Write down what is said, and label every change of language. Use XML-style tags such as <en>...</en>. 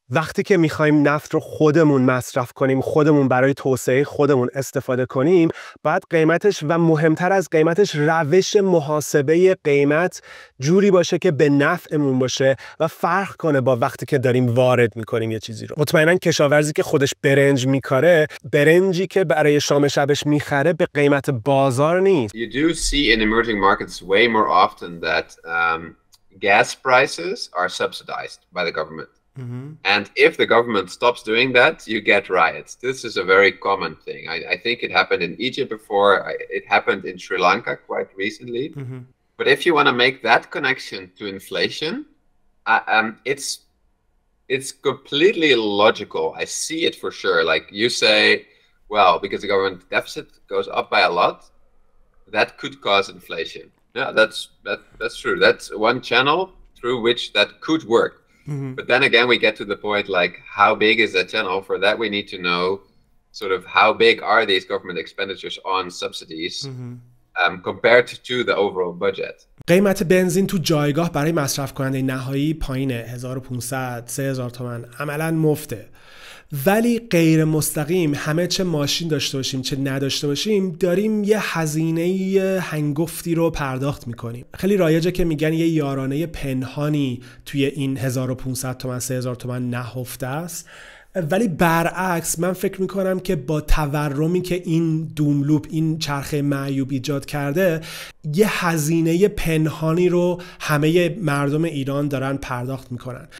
<fa>وقتی که میخوایم نفت رو خودمون مصرف کنیم، خودمون برای توسعه خودمون استفاده کنیم، باید قیمتش و مهمتر از قیمتش روش محاسبه قیمت جوری باشه که به نفعمون باشه و فرق کنه با وقتی که dاریم وارد میکنیم یه چیزی رو. مطمئنا کشاورزی که خودش برنج میکاره، برنجی که برای شام شبش میخره به قیمت بازار نیست.</fa> <en>You do see in emerging markets way more often that gas prices are subsidized by the government. Mm-hmm. And if the government stops doing that, you get riots. This is a very common thing. I think it happened in Egypt before. It happened in Sri Lanka quite recently. Mm-hmm. But if you want to make that connection to inflation, it's completely illogical. I see it for sure. Like you say, well, because the government deficit goes up by a lot, that could cause inflation. Yeah, that's true. That's one channel through which that could work. Mm-hmm. But then again, we get to the point like how big is that channel? For that, we need to know sort of how big are these government expenditures on subsidies compared to the overall budget.</en> <fa>قیمت بنزین تو جایگاه برای مصرف کننده نهایی پایینه، 1500-3000 تومان، عملاً مفته. ولی غیر مستقیم همه چه ماشین داشته باشیم چه نداشته باشیم داریم یه هزینه هنگفتی رو پرداخت میکنیم. خیلی رایجه که میگن یه یارانه پنهانی توی این 1500 تومان 3000 تومان نهفته است، ولی برعکس من فکر میکنم که با تورمی که این دوملوپ، این چرخه معیوب ایجاد کرده، یه هزینه پنهانی رو همه مردم ایران دارن پرداخت میکنن.</fa>